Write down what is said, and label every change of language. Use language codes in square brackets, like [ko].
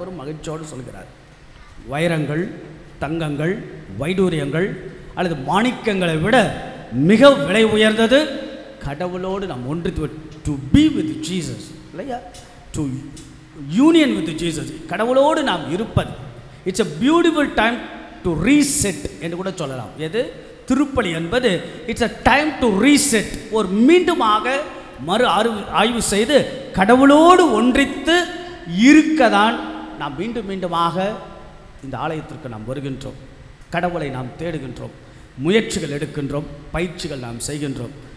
[ta] ஒரு மகிழ்ச்சியோடு சொல்கிறார், வைரங்கள், தங்கங்கள், வைடூரியங்கள் அல்லது மாணிக்கங்களை விட மிக விலை உயர்ந்தது கடவுளோடு நாம் ஒன்றித்து, [en] to be with Jesus, [ta] இல்லையா, [en] to union with Jesus, [ta] கடவுளோடு நாம் இருப்பது. [en] it's a beautiful time to reset [ta] என்று கூட சொல்லலாம். எது? திருப்பலி என்பது [en] it's a time to reset, [ta] ஒரு மீண்டுமாக மறு ஆய்வு செய்து கடவுளோடு ஒன்றித்து இருக்கதான் நாம் மீண்டுமாக இந்த ஆலயத்திற்கு நாம் வருகின்றோம். கடவுளை நாம் தேடுகின்றோம், முயற்சிகள் எடுக்கின்றோம், பயிற்சிகள் நாம் செய்கின்றோம்.